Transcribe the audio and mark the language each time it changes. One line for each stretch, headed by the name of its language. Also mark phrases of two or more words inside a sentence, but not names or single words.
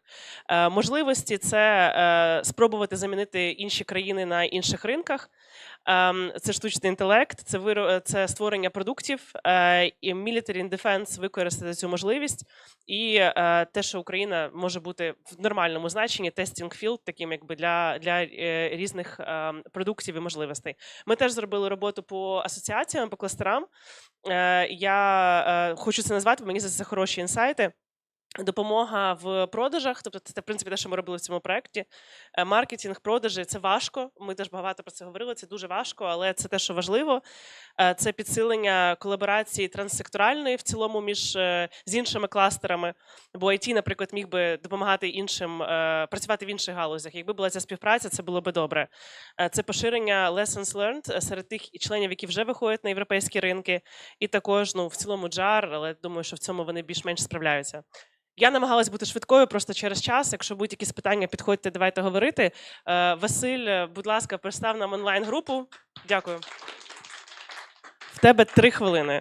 Ukrainian: Можливості – це спробувати замінити інші країни на інших ринках. Це штучний інтелект, це створення продуктів, і
English: Military and Defense
Ukrainian: використати цю можливість. І те, що Україна може бути в нормальному значенні
English: testing field,
Ukrainian: таким якби для різних продуктів і можливостей. Ми теж зробили роботу по асоціаціям, по кластерам. Я хочу це назвати, бо мені здається, це хороші інсайти. Допомога в продажах, тобто це, в принципі, те, що ми робили в цьому проєкті. Маркетинг, продажі – це важко, ми теж багато про це говорили, це дуже важко, але це те, що важливо. Це підсилення колаборації транссекторальної в цілому з іншими кластерами, бо IT, наприклад, міг би допомагати іншим, працювати в інших галузях. Якби була ця співпраця, це було би добре. Це поширення
English: lessons learned
Ukrainian: серед тих членів, які вже виходять на європейські ринки, і також в цілому JAR, але думаю, що в цьому вони більш-менш справляються. Я намагалась бути швидкою просто через час. Якщо будуть якісь питання, підходьте, давайте говорити. Василь, будь ласка, представ нам онлайн-групу. Дякую. В тебе 3 хвилини.